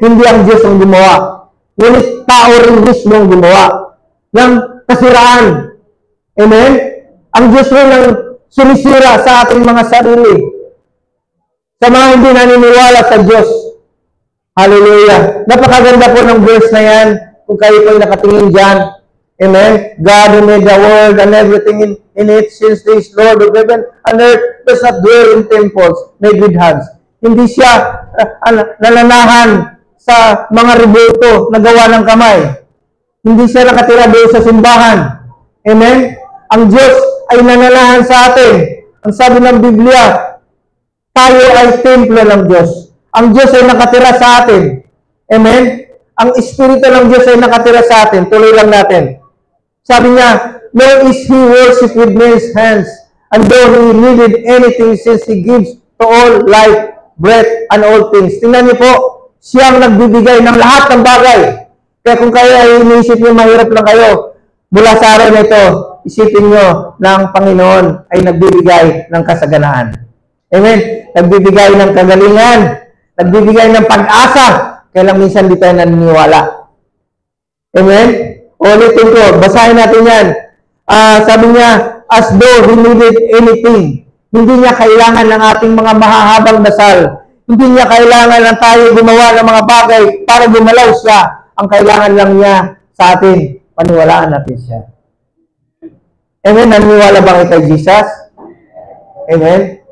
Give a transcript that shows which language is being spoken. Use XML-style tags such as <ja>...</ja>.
<tl>Hindi ang Diyos ang gumawa. Ngunit tao rin mismo ang gumawa ng kasiraan. Amen? Ang Diyos rin ang sumisira sa ating mga sarili. Sa mga hindi naniniwala sa Diyos. Hallelujah. Napakaganda po ng verse na yan. Kung kayo po'y nakatingin dyan. Amen?</tl> <en>God who made the world and everything in it, since He is Lord of heaven and earth, does not dwell in temples made with hands.</en> <tl>Hindi siya nalanahan sa mga rebulto na gawa ng kamay. Hindi siya nakatira doon sa simbahan. Amen? Ang Diyos ay nananahan sa atin. Ang sabi ng Biblia, tayo ay templo ng Diyos. Ang Diyos ay nakatira sa atin. Amen? Ang Espiritu ng Diyos ay nakatira sa atin. Tuloy lang natin. Sabi niya,</tl> <en>nor is He worshipped with men's hands, and though He needed anything, since He gives to all life, breath, and all things.</en> <tl>Tingnan niyo po, siya ang nagbibigay ng lahat ng bagay. Kaya kung kayo ay iniisip niyo, mahirap lang kayo, mula sa araw na ito, isipin niyo na ang Panginoon ay nagbibigay ng kasaganaan. Amen? Nagbibigay ng kagalingan, nagbibigay ng pag-asa, kaya lang minsan di tayo naniniwala. Amen? Ulitin ko, basahin natin yan. Sabi niya,</tl> <en>as though He needed anything.</en> <tl>Hindi niya kailangan ng ating mga mahahabang dasal. Hindi niya kailangan na tayo gumawa ng mga bagay para gumalaw siya. Ang kailangan lang niya sa atin, paniwalaan natin siya. Amen? Naniwala ba kayo kay Jesus? Amen?</tl>